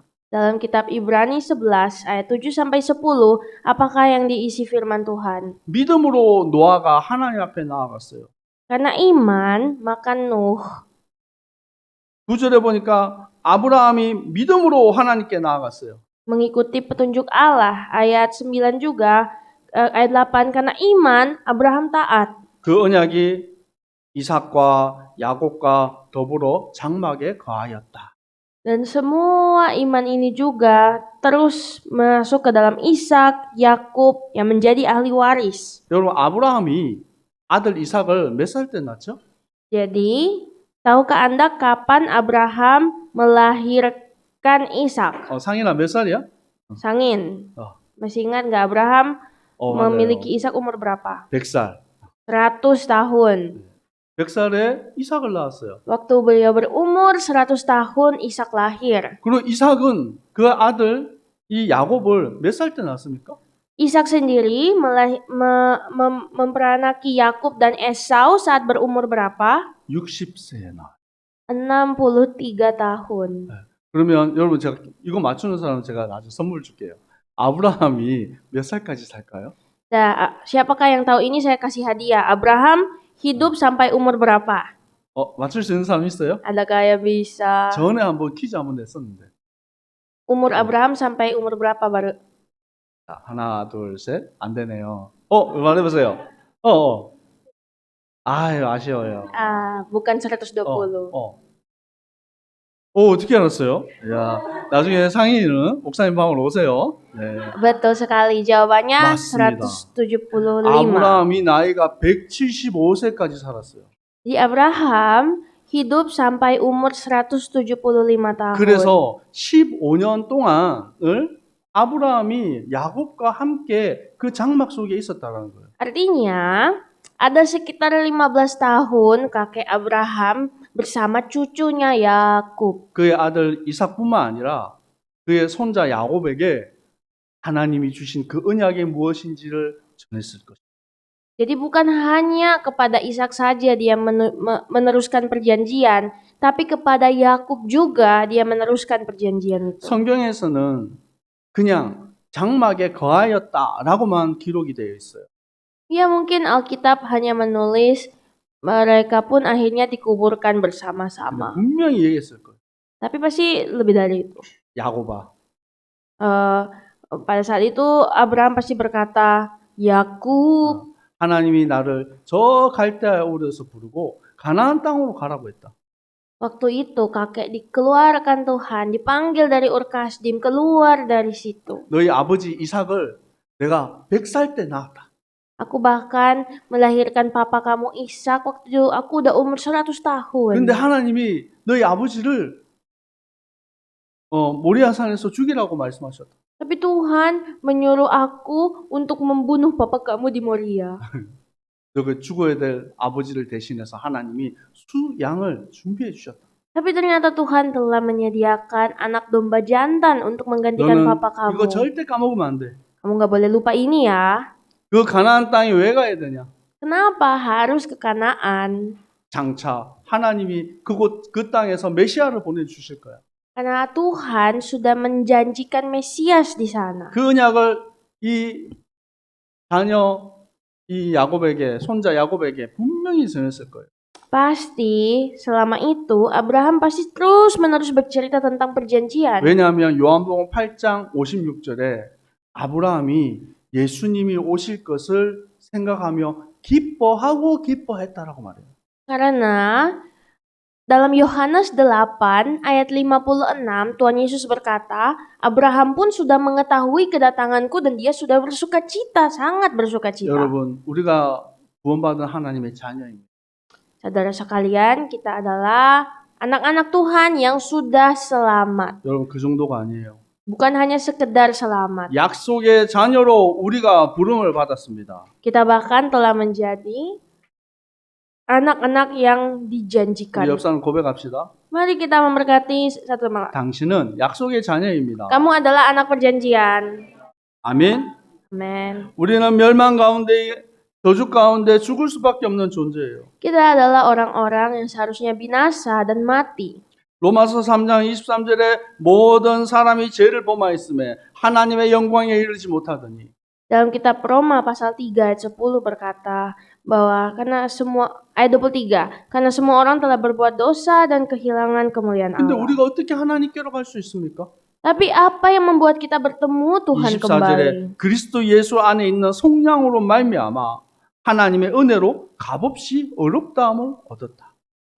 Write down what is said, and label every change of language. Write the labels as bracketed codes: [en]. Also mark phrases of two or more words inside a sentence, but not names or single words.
[id] Dalam kitab Ibrani 11 ayat 7 sampai 10, apakah yang diisi firman Tuhan? [ko] 믿음으로 노아가 하나님 앞에 나아갔어요. [id] Karena iman, maka Nuh. [ko] 9절에 보니까 아브라함이 믿음으로 하나님께 나아갔어요. [id] Mengikuti petunjuk Allah. Ayat 9 juga, ayat 8, karena iman, Abraham taat. [ko] 그 언약이 이삭과 야곱과 더불어 장막에 거하였다. [id] Dan semua iman ini juga terus masuk ke dalam Ishak, Yakub yang menjadi ahli waris. [ko] 여러분 아브라함이 아들 이삭을 몇 살 때 낳죠? [id] Jadi, tahukah Anda kapan Abraham melahirkan Ishak? [ko] 상인아 몇 살이야? Sangin. 어. [id] Masih ingat nggak Abraham [ko] 맞아요. [id] memiliki Ishak umur berapa? [ko] 100살. [id] 100 tahun. [ko] 100살에 이삭을 낳았어요. [id] Waktu beliau berumur 100 tahun, Ishak lahir. [ko] 그리고 이삭은 그 아들 이 야곱을 몇 살 때 낳았습니까? [id] Ishak sendiri memperanaki Yakub dan Esau saat berumur berapa? [ko] 60세에 낳아요. [id] 63 tahun. [ko] 그러면 여러분 제가 이거 맞추는 사람 제가 나중에 선물 줄게요. 아브라함이 몇 살까지 살까요? [id] Nah, siapakah yang tahu ini saya kasih hadiah. Abraham hidup sampai umur berapa? [ko] 맞출 수 있는 사람 있어요? [id] Adakah yang bisa? [ko] 전에 한번 퀴즈 한번 냈었는데. [id] Umur Abraham sampai umur berapa baru? [ko] 자, 하나, 둘, 셋. 안 되네요. 말해보세요. 아유, 아쉬워요. [id] Bukan 120. [ko] 어떻게 알았어요? 야, 나중에 상인이는 목사님 방으로 오세요. 네. [id] Betul sekali. Jawabannya [ko] 맞습니다. 175. 아브라함이 나이가 175세까지 살았어요. [id] Jadi Abraham hidup sampai umur 175 tahun. [ko] 그래서 15년 동안을 아브라함이 야곱과 함께 그 장막 속에 있었다는 거예요. [id] Artinya, ada sekitar 15 tahun kakek Abraham bersama cucunya Yakub. [ko] 그의 아들 이삭뿐만 아니라 그의 손자 야곱에게 하나님이 주신 그 언약이 무엇인지를 전했을 것입니다. [id] Jadi bukan hanya kepada Ishak saja dia meneruskan perjanjian, tapi kepada Yakub juga dia meneruskan perjanjian itu. [ko] 성경에서는 그냥 장막에 거하였다라고만 기록이 되어 있어요. [id] Ya mungkin Alkitab hanya menulis mereka pun akhirnya dikuburkan bersama-sama. [ko] 분명히 얘기했을 거예요. [id] Tapi pasti lebih dari itu. [ko] 야곱아, [id] Pada saat itu Abraham pasti berkata, Yakub, [ko] 하나님이 나를 저 갈대아 우르에서 부르고 가나안 땅으로 가라고 했다. [id] waktu itu kakek dikeluarkan Tuhan, dipanggil dari Ur Kasdim, keluar dari situ. [ko] 너희 아버지 이삭을 내가 100살 때 낳았다. [id] Aku bahkan melahirkan papa kamu Ishak waktu aku udah umur 100 tahun. [ko] 근데 하나님이 너희 아버지를 모리아 산에서 죽이라고 말씀하셨다. [id] Tapi Tuhan menyuruh aku untuk membunuh papa kamu di Moria. [ko] 너 그 죽어야 될 아버지를 대신해서 하나님이 수양을 준비해 주셨다. [id] Tapi ternyata Tuhan telah menyediakan anak domba jantan untuk menggantikan [ko] 너는 [id] papa kamu. [ko] 이거 절대 까먹으면 안 돼. [id] Kamu gak boleh lupa ini ya. [ko] 그 가나안 땅에 왜 가야 되냐? [id] Kenapa harus ke Kanaan? [ko] 장차 하나님이 그 땅에서 메시아를 보내주실 거야. [id] Karena Tuhan sudah menjanjikan Mesias di sana. [ko] 그 언약을 이 자녀 이 야곱에게 손자 야곱에게 분명히 전했을 거예요. [id] Pasti selama itu Abraham pasti terus menerus bercerita tentang perjanjian. [ko] 왜냐하면 요한복음 8장 56절에 아브라함이 예수님이 오실 것을 생각하며 기뻐했다라고 말해요. [id] Karena dalam Yohanes 8 ayat 56 Tuhan Yesus berkata, Abraham pun sudah mengetahui kedatanganku dan dia sudah bersukacita, sangat bersukacita. [ko] 여러분, 우리가 구원받은 하나님의 자녀입니다. [id] Saudara sekalian, kita adalah anak-anak Tuhan yang sudah selamat. [ko] 여러분, 그 정도가 아니에요. [id] Bukan hanya sekedar selamat. [ko] 약속의 자녀로 우리가 부름을 받았습니다. [id] Kita bahkan telah menjadi anak-anak yang [ko] 우리 [id] dijanjikan. [ko] 옆 사람 고백합시다. [id] Mari kita memberkati satu sama lain. [ko] 당신은 약속의 자녀입니다. [id] Kamu adalah anak perjanjian. [ko] 아멘. [id] Amen. [ko] 우리는 멸망 가운데 저주 가운데 죽을 수밖에 없는 존재예요. [id] Kita adalah orang-orang yang seharusnya binasa dan mati. [ko] 로마서 3장 23절에 모든 사람이 죄를 범하였음에 하나님의 영광에 이르지 못하더니 [id] Dalam kitab Roma pasal 3 ayat 10 berkata bahwa ayat 23, karena semua orang telah berbuat dosa dan kehilangan kemuliaan [ko] 근데 [id] Allah. [ko] 우리가 어떻게 하나님께로 갈 수 있습니까? [id] Tapi apa yang membuat kita bertemu Tuhan kembali? [ko] 24절에 그리스도 예수 안에 있는 속량으로 말미암아 하나님의 은혜로 값없이 의롭다함을 얻었다.